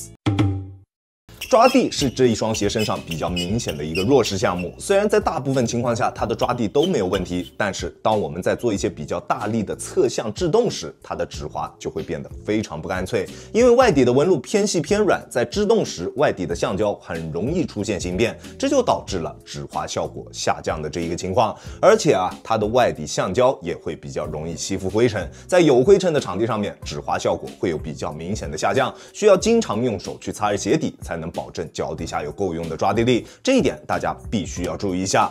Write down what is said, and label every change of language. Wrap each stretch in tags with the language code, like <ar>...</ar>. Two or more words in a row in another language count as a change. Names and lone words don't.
<zh>抓地是這一雙鞋身上比較明顯的一個弱勢項目，雖然在大部分情況下它的抓地都沒有問題，但是當我們在做一些比較大力的側向制動時，它的指滑就會變得非常不乾脆，因為外底的紋路偏細偏軟，在制動時外底的橡胶很容易出现形变，這就導致了指滑效果下降的這一個情況。而且啊，它的外底橡膠也會比較容易吸附灰塵，在有灰塵的場地上面，指滑效果會有比較明顯的下降，需要經常用手去擦着鞋底才能保證腳底下有夠用的抓地力，這一點大家必須要注意一下。</zh>